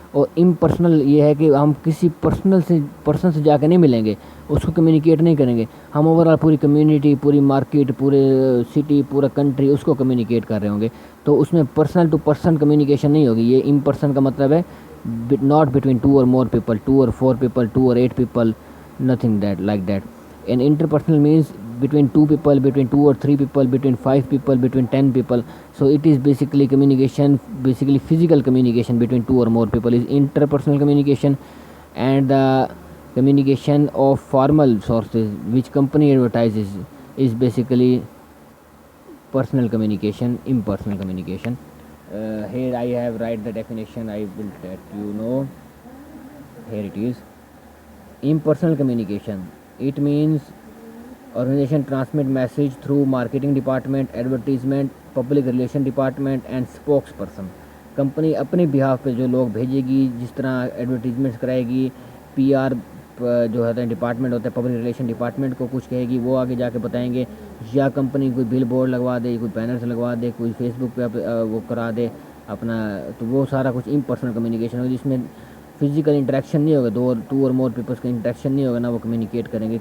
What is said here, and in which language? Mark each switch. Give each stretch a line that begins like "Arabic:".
Hindi: और इम्पर्सनल ये है कि हम किसी पर्सन से जाकर नहीं मिलेंगे, उसको कम्युनिकेट नहीं करेंगे. हम ओवरऑल पूरी कम्युनिटी, पूरी मार्केट, पूरे सिटी, पूरा कंट्री उसको कम्युनिकेट कर रहे होंगे. तो उसमें पर्सनल टू पर्सन कम्युनिकेशन नहीं होगी. ये इम्पर्सन का मतलब है
English: Not between two or more people, two or four people, two or eight people, nothing that like that. And interpersonal means between two people, between two or three people, between five people, between 10 people. So it is basically communication, basically physical communication between two or more people is interpersonal communication. And the communication of formal sources which company advertises is basically personal communication, impersonal communication. Here I have write the definition, I will let you know. Here it is. Impersonal communication, it means organization transmit message through marketing department, advertisement, public relation department and spokesperson.
Hindi: Company अपने behalf पे जो लोग भेजेगी, जिस तरह advertisements कराएगी, PR जो है डिपार्टमेंट होता है, पब्लिक रिलेशन डिपार्टमेंट को कुछ कहेगी, वो आगे जाके बताएंगे. या कंपनी कोई बिल बोर्ड लगवा दे, कोई बैनर्स लगवा दे, कोई फेसबुक पे वो करा दे अपना, तो वो सारा कुछ इम्पर्सनल कम्युनिकेशन होगा जिसमें फिजिकल इंटरेक्शन नहीं होगा,
English: two or more peoples
Hindi: का इंटरेक्शन नहीं होगा, ना वो कम्युनिकेट करेंगे.